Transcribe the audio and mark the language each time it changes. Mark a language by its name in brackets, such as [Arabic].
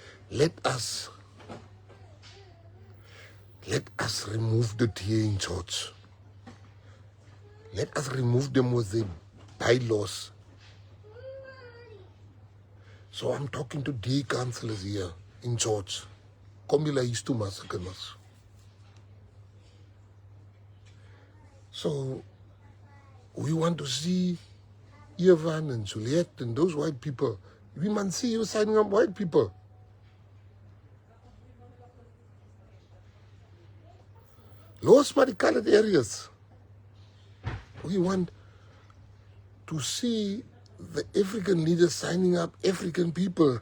[English] Let us remove the DA in George. Let us remove them with the bylaws. So I'm talking to DA councillors here in George. [Afrikaans] Kom julle huis toe, massa kinders. [English] So we want to see Ivan and Juliet and those white people. We must see you signing up white people. [Afrikaans] Los maar die [English] colored areas. We want to see the African leaders signing up African people.